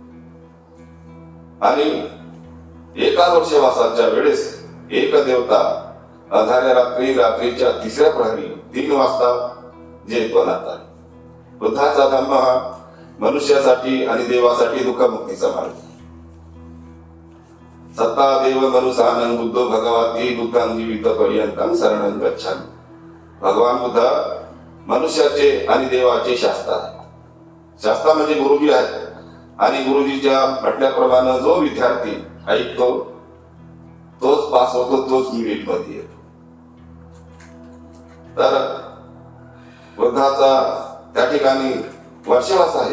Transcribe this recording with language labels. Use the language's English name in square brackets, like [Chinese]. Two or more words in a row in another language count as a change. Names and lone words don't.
[Marathi] आणि एका वर्ष वासाच्या वेळेस एक देवता अंधाऱ्या रात्रीच्या 3ऱ्या प्रहरी 3 वाजता जेतवनात आले. बुद्धाचा धम्म हा मनुष्यासाठी आणि देवासाठी दुःखमुक्तीचा मार्ग. [Pali] सत्ता देव मनुसानं बुद्धो भगवती बुद्धं जीवित पर्यंतं शरणं गच्छामि. [Marathi] भगवान बुद्ध मनुष्याचे आणि देवाचे शास्त्र आहे. शास्त्र म्हणजे गुरुजी आहे. आणि गुरुजीच्या म्हटल्याप्रमाणे जो विद्यार्थी ऐकतो तोच पास होतो, तोच मिनिट मध्ये येतो. तर बुद्धाचा त्या ठिकाणी वर्षवास आहे.